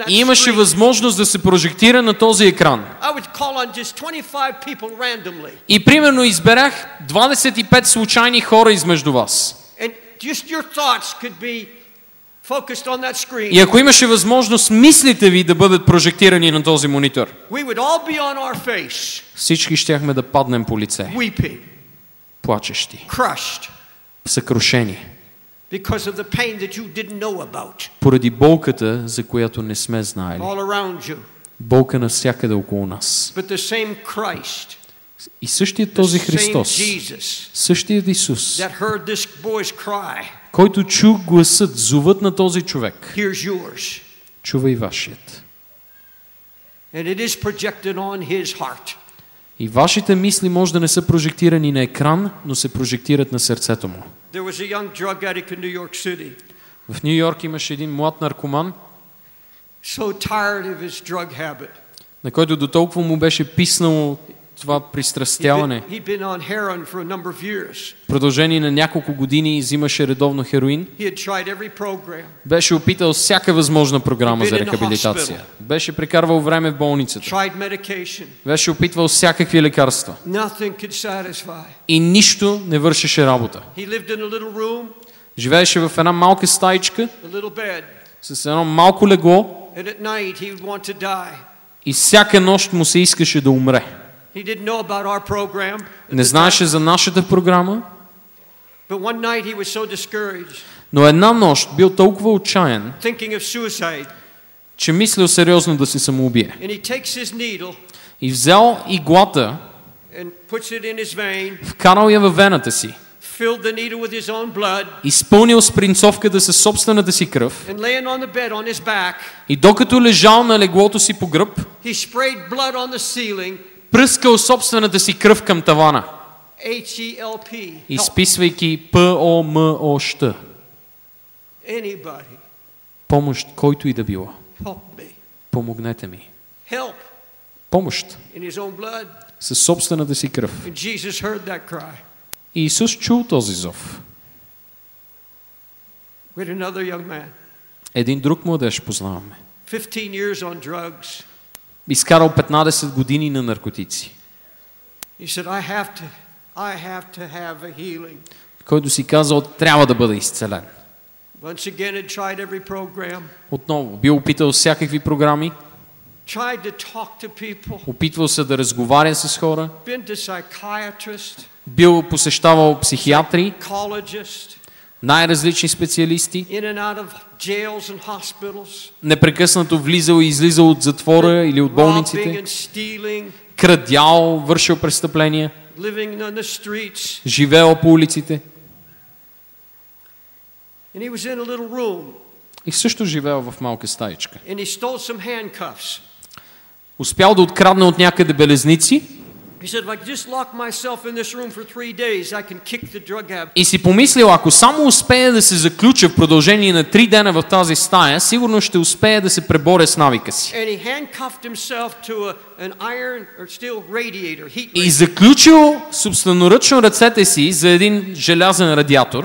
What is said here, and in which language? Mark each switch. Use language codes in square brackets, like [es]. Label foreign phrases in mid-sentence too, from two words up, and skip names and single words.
[bg] и имаше [en] screen, [bg] възможност да се прожектира на този екран, [en] I would call on just 25 people randomly. [bg] и примерно изберах 25 случайни хора измежду вас. [en] And just your thoughts could be focused on that screen. [bg] И ако имаше възможност мислите ви да бъдат прожектирани на този монитор, [en] We would all be on our face, [bg] всички щяхме да паднем по лице, [en] weeping, [bg] плачещи, [en] crushed, [bg] съкрушени, [en] because of the pain that you didn't know about, [bg] поради болката, за която не сме знаели. [en] all around you. [bg] Болка навсякъде около нас. [en] But the same Christ [bg] И същият този [en] the same [bg] Христос, [en] Jesus [bg] същият Исус, [en] that heard this boy's cry, [bg] който чу гласът, зовът на този човек, [en] here's yours. [bg] чува и вашият. [en] And it is projected on his heart. [bg] И вашите мисли може да не са прожектирани на екран, но се прожектират на сърцето му. [en] There was a young drug addict in New York City, [bg] В Ню Йорк имаше един млад наркоман, [en] so tired of his drug habit. [bg] на който до толкова му беше писнало това пристрастяване. [en] He'd been on heroin for a number of years. [bg] В продължение на няколко години взимаше редовно хероин. [en] He had tried every program. [bg] Беше опитал всяка възможна програма за рехабилитация. Беше прекарвал време в болницата. [en] Tried medication. [bg] Беше опитвал всякакви лекарства. [en] Nothing could satisfy. [bg] И нищо не вършеше работа. [en] He lived in a little room, [bg] Живееше в една малка стаичка [en] a little bed, [bg] с едно малко легло [en] and at night he would want to die. [bg] и всяка нощ му се искаше да умре. [en] He didn't know about our program. [bg] Не знаеше за нашата програма, [en] But one night he was so discouraged, [bg] но една нощ бил толкова отчаян, [en] thinking of suicide, [bg] че мислил сериозно да се самоубие. [en] and he takes his needle [bg] И взял иглата, [en] and puts it in his vein, [bg] вкарал я във вената си, [en] filled the needle with his own blood, [bg] изпълнил спринцовката със собствената си кръв [en] and laying on the bed on his back, [bg] и докато лежал на леглото си по гръб, [en] he sprayed blood on the ceiling, [bg] пръскал собствената си кръв към тавана, [en] H-E-L-P. Help [bg] изписвайки P-O-M-O-щ. [en] anybody. [bg] Помощ, който и да било. [en] Help me. [bg] Помогнете ми. [en] Help [bg] Помощ [en] in his own blood. [bg] със собствената си кръв. [en] And Jesus heard that cry. [bg] И Исус чул този зов. [en] With another young man, [bg] Един друг младеж познаваме. [en] 15 years on drugs. [bg] Изкарал 15 години на наркотици. [en] He said, I have to have a healing. [bg] Който си казал, трябва да бъде изцелен. [en] Once again had tried every program. [bg] Отново, бил опитал всякакви програми, [en] Tried to talk to people. [bg] опитвал се да разговаря с хора, [en] Been to psychiatrist, [bg] бил посещавал психиатри, [en] psychologist, [bg] най-различни специалисти, [en] in and out of jails and hospitals. [bg] непрекъснато влизал и излизал от затвора или от [en] Robbing [bg] болниците, [en] and stealing, [bg] крадял, вършил престъпления, [en] living on the streets. [bg] живеел по улиците [en] And he was in a little room [bg] и също живеел в малка стаичка. [en] and he stole some handcuffs. [bg] Успял да открадне от някъде белезници [en] He said, if I could just lock myself in this room for 3 days, I can kick the drug habit. [bg] и си помислил, ако само успея да се заключа в продължение на 3 дена в тази стая, сигурно ще успея да се преборя с навика си. [en] And he handcuffed himself to an iron or steel radiator, heat [bg] И [en] radiator. [bg] заключил собственоръчно ръцете си за един желязен радиатор